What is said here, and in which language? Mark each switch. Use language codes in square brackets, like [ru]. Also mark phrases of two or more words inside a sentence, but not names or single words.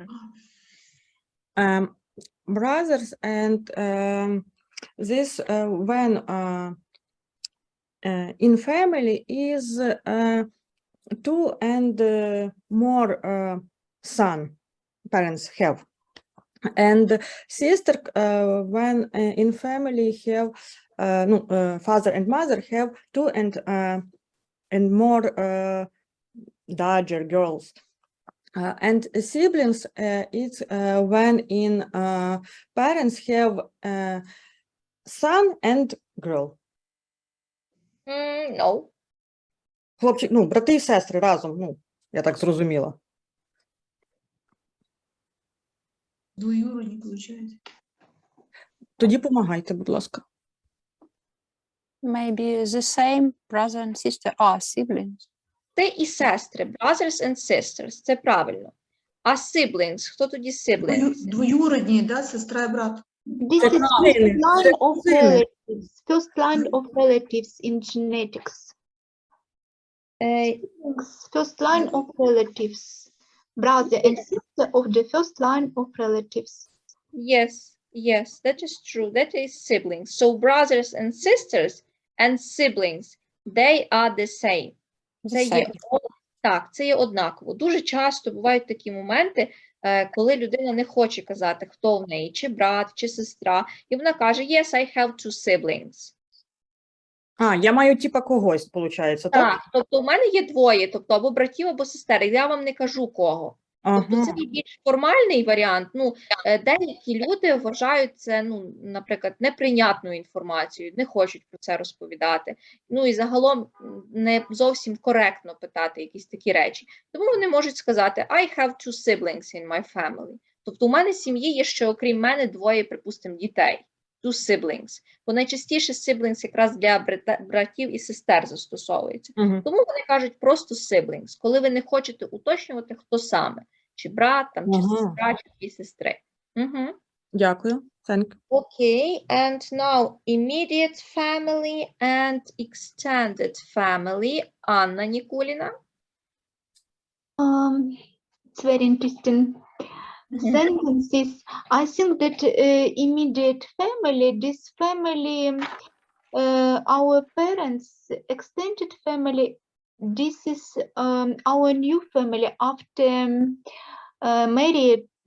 [en] Brothers and this when in family is 2 and more son parents have, and sister when in family have father and mother have 2 and more daughter girls. And siblings, it's when in parents have son and girl. No. [uk] Хлопчик, брати і сестри разом, я так зрозуміла. Двоюродні, виходить. Тоді помагайте, будь ласка. [en] Maybe the same brother and sister are siblings. [uk] Ти і сестри, [en] brothers and sisters, [uk] це правильно. А siblings, хто тоді siblings? Двоюродні, да, сестра і брат. [en] This is first line of relatives. First line of relatives in genetics. First line of relatives. Brother and sister of the first line of relatives. Yes, that is true. That is siblings. So brothers and sisters and siblings, they are the same. [uk] Це є однаково. Дуже часто бувають такі моменти, коли людина не хоче казати, хто в неї, чи брат, чи сестра, і вона каже, [en] yes, I have 2 siblings. [uk] Я маю типа когось, виходить, так? Так, тобто в мене є 2, тобто або братів, або сестер, я вам не кажу кого. Тобто це більш формальний варіант. Деякі люди вважають це, наприклад, неприйнятною інформацією, не хочуть про це розповідати. І загалом не зовсім коректно питати якісь такі речі. Тому вони можуть сказати, [en] I have 2 siblings in my family. [uk] Тобто у мене в сім'ї є ще, окрім мене, 2, припустимо, дітей. 2 siblings. Бо найчастіше siblings якраз для братів і сестер застосовується. Тому вони кажуть просто siblings, коли ви не хочете уточнювати, хто саме. Чи брат, чи сестра, чи 2 сестри. Дякую. [en] Thank you. Okay, and now immediate family and extended family. Anna Nikulina. It's very interesting. Sentences. I think that immediate family, this family, our parents, extended family, this is our new family after marriage.